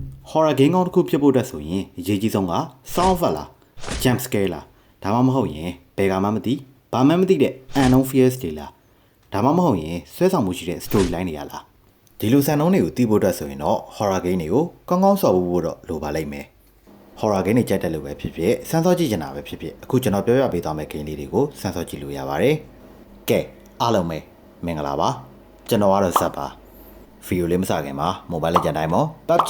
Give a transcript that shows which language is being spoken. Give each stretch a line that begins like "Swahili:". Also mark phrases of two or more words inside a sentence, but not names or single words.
English: horror game
Burmese: ကောင်းတစ်ခုဖြစ်ဖို့အတွက်ဆိုရင်အရေးကြီးဆုံးက
English: sound effect
Burmese: လား
English: jump scare
Burmese: လားဒါမှမဟုတ်ရင်ဘယ်ကမှမသိဘာမှမသိတဲ့
English: unknown fears
Burmese: တွေလားဒါမှမဟုတ်ရင်ဆွဲဆောင်မှုရှိတဲ့
English: story line
Burmese: တွေရလားဒီလိုစံနှုန်းတွေကိုသိဖို့အတွက်ဆိုရင်တော့
English: horror game
Burmese: တွေကိုကောင်းကောင်းဆော်ဖို့တော့လိုပါလိမ့်မယ်
English: horror game
Burmese: တွေကြိုက်တယ်လို့ပဲဖြစ်ဖြစ်စမ်းစောကြည့်ချင်တာပဲဖြစ်ဖြစ်အခုကျွန်တော်ပြောပြပေးသွားမယ့် game လေးတွေကိုစမ်းစောကြည့်လို့ရပါတယ်ကဲအားလုံးပဲမင်္ဂလာပါကျွန်တော်ကတော့ဇက်ပါဗီဒီယိုလေးမစခင်မှာ Mobile Legends တိုင်းမှာ PUBG